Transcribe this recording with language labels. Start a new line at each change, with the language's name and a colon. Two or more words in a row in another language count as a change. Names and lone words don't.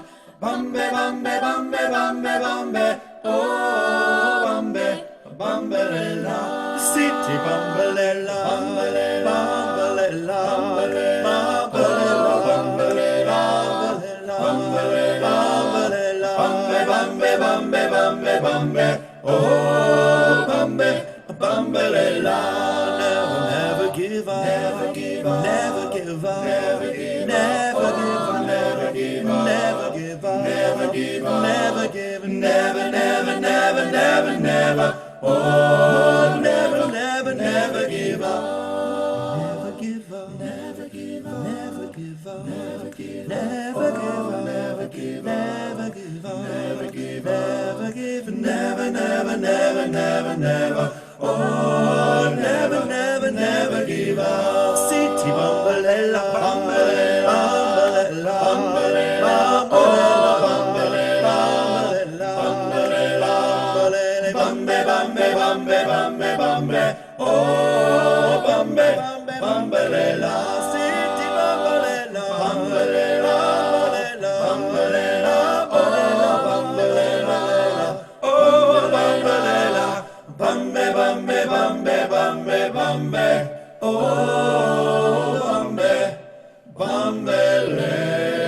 Zulu: Bambe, Bambe, Bambe, Bambe, Bambe, oh Bambe, Bambalela, City Bambalela, Bambalela, Bambalela, Bambalela, Bambalela, Bambalela, Bambe, Bambe, Bambe, Bambe. Oh, Bambe, Bambalela,
English: never give up, never give up, never give up, never give up, never give up, never give up, never give up, never give up, never, never, never, never, never. Oh, never, never, never give up, never give up, never give up, never give up, never give up, never give up, never give up, never give up, never give up, never give up, never, never, never, never, never. Oh, never, never, never give up.
Zulu: City Bambalela, Bambalela, Bambalela, Bambalela, Bambalela, Bambalela, Bambe, Bambe, Bambe, Bambe, Bambe. Oh, Bambe, Bambalela, City Bambalela, Bambalela, Bambalela, Bambalela, oh, Bambalela, Bambe, Bambe, Bambe, Bambe, Bambe, oh, Bambe, Bambalela.